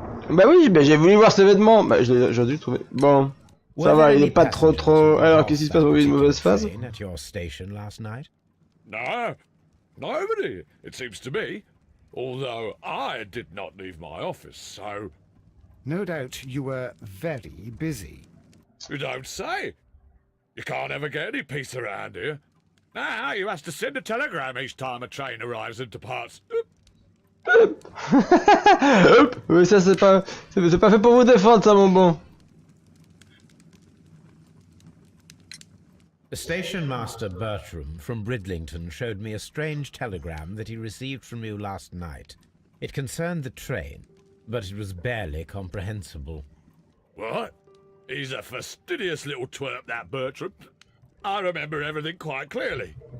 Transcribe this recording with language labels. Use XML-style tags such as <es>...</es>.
<fr>Bah oui, bah j'ai voulu voir ses vêtements. Bah j'ai dû le trouver. Bon. Ça va, il est pas trop. Alors qu'est-ce qui se passe? Une mauvaise phase?</fr> <en>At your station last night? No, nobody, it seems to me. Although I did not leave my office, so... No doubt you were very busy. You don't say. You can't ever get any peace around here. Now you have to send a telegram each time a train arrives and departs. Hop.</en> <fr>Oui, ça c'est pas fait pour vous défendre, ça, mon bon.</fr> <en>The station master Bertram from Bridlington showed me a strange telegram that he received from you last night. It concerned the train, but it was barely comprehensible. What? He's a fastidious little twerp, that Bertram. I remember everything quite clearly.</en>